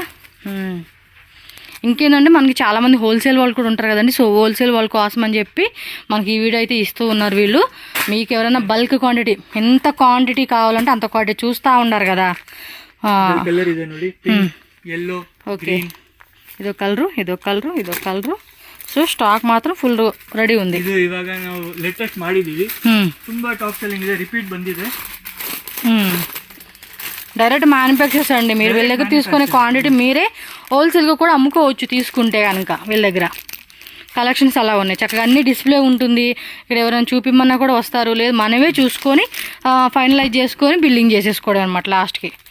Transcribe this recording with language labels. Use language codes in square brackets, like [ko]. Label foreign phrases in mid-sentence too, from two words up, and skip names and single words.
[te] ఇంకేంటంటే మనకి చాలామంది హోల్సేల్ వాళ్ళు కూడా ఉంటారు కదండి. సో హోల్సేల్ వాళ్ళ కోసం అని చెప్పి మనకి ఈ వీడియో అయితే ఇస్తూ ఉన్నారు వీళ్ళు. మీకు ఎవరైనా [en] bulk quantity, [te] ఎంత క్వాంటిటీ కావాలంటే అంత క్వాంటిటీ చూస్తూ ఉన్నారు కదా. ఓకే, ఇదో కలరు, ఇదో కలరు, ఇదో కలరు. [kn] ಸೊ ಸ್ಟಾಕ್ ಮಾತ್ರ [en] full ready [te] ఉంది. [kn] ಇದು ಇವಾಗ ನಾವು ಲೇಟೆಸ್ಟ್ ಮಾಡಿದೀವಿ, ತುಂಬಾ [en] top selling [kn] ಇದೆ, ರಿಪೀಟ್ ಬಂದಿದೆ. [en] direct manufacturers [te] అండి. మీరు వీళ్ళ దగ్గర తీసుకునే క్వాంటిటీ మీరే హోల్సేల్గా కూడా అమ్ముకోవచ్చు తీసుకుంటే కనుక. వీళ్ళ దగ్గర కలెక్షన్స్ అలా ఉన్నాయి, చక్కగా అన్ని డిస్ప్లే ఉంటుంది. ఇక్కడ ఎవరైనా చూపిమ్మన్నా కూడా వస్తారు, లేదు మనమే చూసుకొని ఫైనలైజ్ చేసుకొని బిల్లింగ్ చేసేసుకోవడం అనమాట లాస్ట్కి.